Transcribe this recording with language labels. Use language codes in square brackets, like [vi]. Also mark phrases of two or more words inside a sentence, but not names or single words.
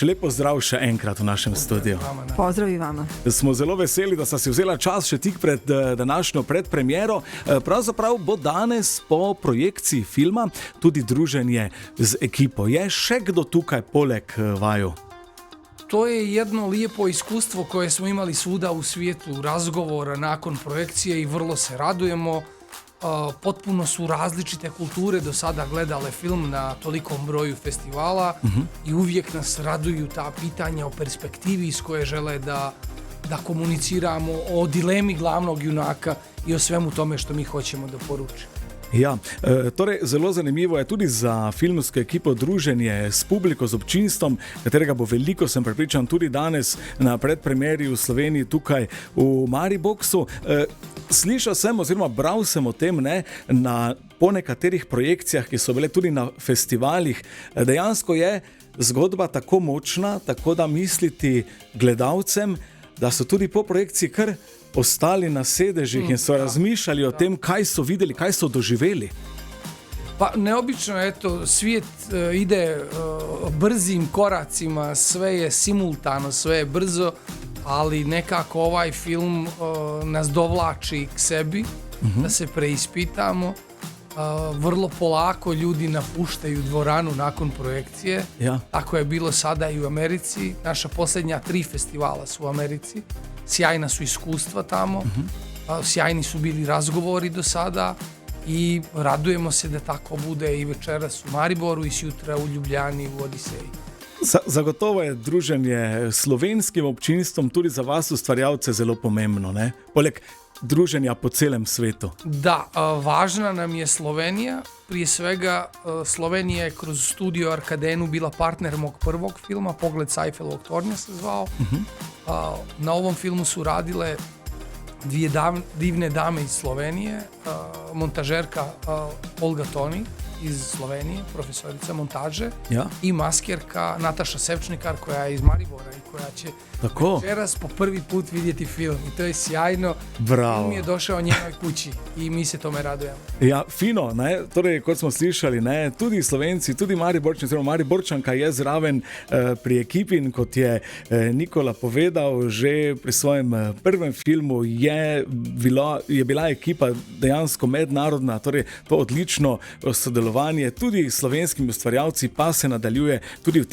[sl] Lep pozdrav še enkrat v našem studiu. [sr] Pozdrav i vama. [sl] Smo zelo veseli, da sta si vzela čas še tik pred današnjo predpremiero. Pravzaprav bo danes po projekciji filma tudi druženje z ekipo. Je še kdo tukaj poleg vaju? [sr] To je jedno lijepo iskustvo koje smo imali svuda u svijetu, razgovora nakon projekcije i vrlo se radujemo. Potpuno su različite kulture do sada gledale film na tolikom broju festivala i uvijek nas raduju ta pitanja o perspektivi iz koje žele da komuniciramo, o dilemi glavnog junaka i o svemu tome što mi hoćemo da poručimo. [sl] Ja, torej zelo zanimivo je tudi za filmsko ekipo druženje s publiko, z občinstvom, katerega bo veliko, sem prepričan, tudi danes na predpremieri v Sloveniji tukaj v Mariboxu. Slišal sem oziroma bral sem o tem, po nekaterih projekcijah, ki so bile tudi na festivalih. Dejansko je zgodba tako močna, tako da misliti gledalcem, da so tudi po projekciji kar ostali na sedežih in so razmišljali o tem, kaj so videli, kaj so doživeli. [sr] Pa neobično, eto, svijet ide brzim koracima, sve je simultano, sve je brzo, ali nekako ovaj film nas dovlači k sebi, da se preispitamo. Vrlo polako ljudi napuštaju dvoranu nakon projekcije. [sl] Ja. [sr] Tako je bilo sada i u Americi. Naša posljednja 3 festivala su u Americi. Sjajna su iskustva tamo, sjajni su bili razgovori do sada i radujemo se da tako bude i večeras u Mariboru i sutra u Ljubljani u Odiseji. [sl] Zagotovo je druženje s slovenskim občinstvom tudi za vas ustvarjalce zelo pomembno, ne? Poleg druženja po celem svetu. [sr] Da, važna nam je Slovenija. Prije svega, Slovenija je kroz studio Arkadenu bila partner mog prvog filma, Pogled s Eiffelovog tornja se zvao. Na ovom filmu su radile 2 divne dame iz Slovenije, montažerka Olga Toni iz Slovenije, profesorica montaže, i maskjerka Nataša Sevčnikar koja je iz Maribora i koja će večeras po prvi put vidjeti film. I to je sjajno. Bravo. Film je došao njenoj kući i mi se tome radujemo. [sl] Ja, fino, ne? Torej, kot smo slišali, ne? Tudi Slovenci, tudi Mariborčanka je zraven pri ekipi, in kot je Nikola povedal, že pri svojem prvem filmu je bila ekipa dejansko mednarodna, torej to odlično sodelovanje tudi s slovenskimi ustvarjalci pa se nadaljuje tudi v tem.